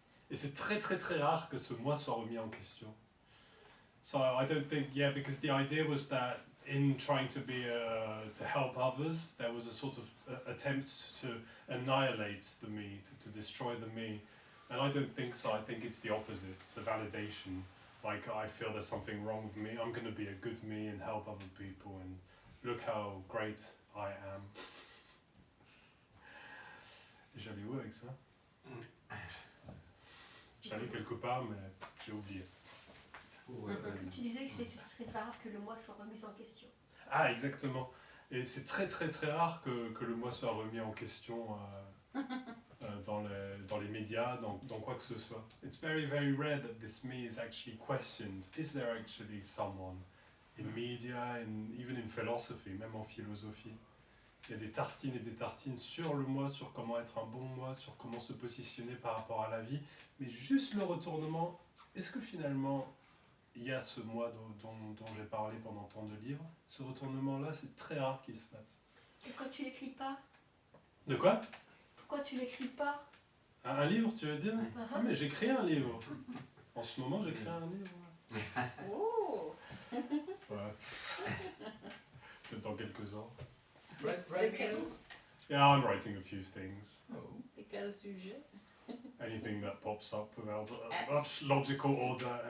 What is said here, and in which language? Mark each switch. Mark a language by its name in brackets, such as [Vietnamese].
[French] Et c'est très très très rare que ce moi soit remis en question. [English] So I don't think, because the idea was that in trying to help others, there was a sort of attempt to annihilate the me, to destroy the me. And I don't think so. I think it's the opposite. It's a validation. Like, I feel there's something wrong with me. I'm going to be a good me and help other people. And look how great I am. [French] J'allais où avec ça? J'allais quelque part, mais j'ai oublié. Tu disais que c'était très rare que le moi soit remis en question. Ah, exactement. Et c'est très très très rare que le moi soit remis en question dans les médias, dans quoi que ce soit. [English] It's very very rare that this me is actually questioned. Is there actually someone in media, even in philosophy, [French] même en philosophie? Il y a des tartines et des tartines sur le moi, sur comment être un bon moi, sur comment se positionner par rapport à la vie. Mais juste le retournement, est-ce que finalement il y a ce moi dont j'ai parlé pendant tant de livres? Ce retournement-là, c'est très rare qu'il se fasse. Pourquoi tu l'écris pas? De quoi? Pourquoi tu l'écris pas? Un livre, tu veux dire? Ah, mais j'écris un livre. En ce moment, j'écris un livre. Oh. Ouais. Peut-être dans quelques ans. [English] Writing? Yeah, I'm writing a few things. Oh. [French] Et quel sujet? [English] Anything that pops up without much logical order.